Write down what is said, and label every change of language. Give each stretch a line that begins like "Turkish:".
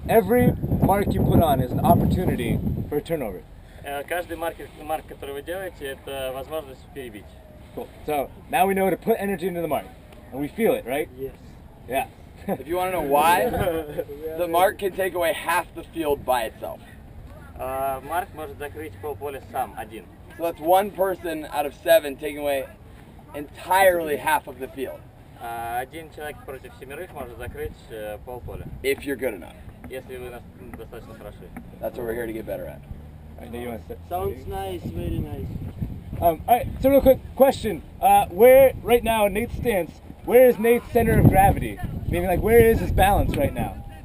English: Every mark you put on is an opportunity for a turnover.
Russian: Каждый марк, который вы делаете, это возможность перебить.
English: Cool. So now we know to put energy into the mark, and we feel it, right? Yes. Yeah. If you want to know why, the mark can take away half the field by itself.
Russian: Марк может закрыть полполя сам, один.
English: So that's one person out of 7 taking away entirely half of the field.
Russian: Один человек против 7 может закрыть полполя.
English: If you're good enough.
Russian: Если вы достаточно хороши.
English: That's what we're here to get better at. Sounds nice, very nice. Alright, so real quick question. Where, right now, in Nate's stance, where is Nate's center of gravity? Meaning, like, where is his balance right now?